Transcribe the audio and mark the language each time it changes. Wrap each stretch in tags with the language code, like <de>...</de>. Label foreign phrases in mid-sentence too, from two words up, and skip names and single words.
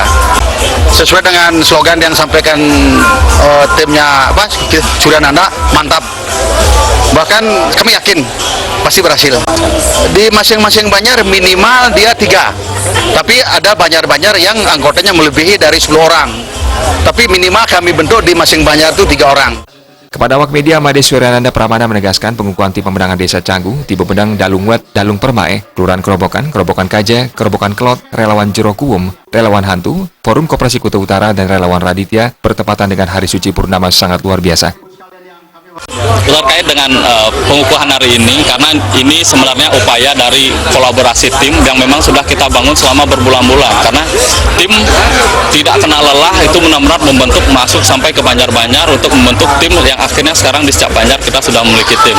<id>Sesuai dengan slogan yang sampaikan timnya Suryananda, mantap. Bahkan kami yakin pasti berhasil. Di masing-masing Banjar minimal dia 3. Tapi ada Banjar-Banjar yang anggotanya melebihi dari 10 orang. Tapi minimal kami bentuk di masing Banjar itu 3 orang. Kepada awak media, Made Suryananda Pramana menegaskan pengukuhan tim pemenangan Desa Canggu, tim pemenang Dalungwet, Dalung Permae, Kelurahan Kerobokan, Kerobokan Kaja, Kerobokan Kelot, Relawan Jero Kuwum, Relawan Hantu, Forum Koperasi Kuta Utara, dan Relawan Raditya bertepatan dengan Hari Suci Purnama sangat luar biasa. Terkait dengan pengukuhan hari ini, karena ini sebenarnya upaya dari kolaborasi tim yang memang sudah kita bangun selama berbulan-bulan, karena tim tidak kenal lelah, itu benar-benar membentuk masuk sampai ke Banjar-Banjar untuk membentuk tim yang akhirnya sekarang di setiap Banjar kita sudah memiliki tim.</id>